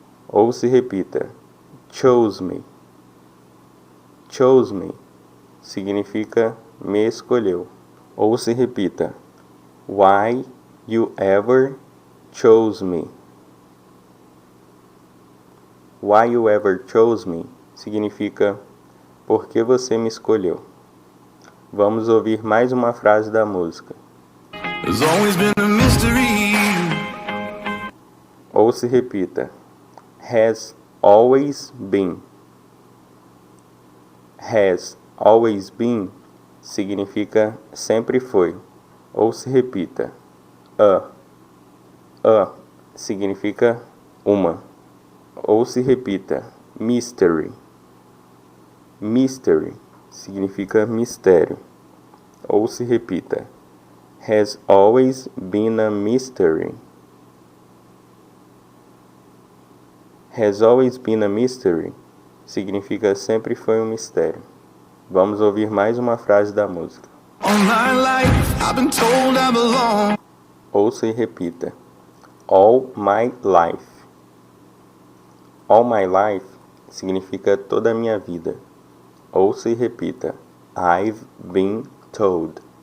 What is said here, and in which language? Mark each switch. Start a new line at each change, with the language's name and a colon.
Portuguese: Ouça e repita.
English: Chose me. Chose me
Portuguese: significa me escolheu. Ouça e repita.
English: Why you ever chose me. Why you ever chose me
Portuguese: significa por que você me escolheu. Vamos ouvir mais uma frase da música.
English: There's always been a mystery.
Portuguese: Ouça e repita.
English: Has always been. Has always been
Portuguese: significa sempre foi. Ouça e repita. A significa uma. Ouça e repita. Mystery. Mystery significa mistério. Ouça e repita.
English: Has always been a mystery. Has always been a mystery
Portuguese: significa sempre foi um mistério. Vamos ouvir mais uma frase da música.
English: All my life I've been told I belong.
Portuguese: Ouça e repita.
English: All my life. All my life
Portuguese: significa toda a minha vida. Ouça e repita.
English: I've been told.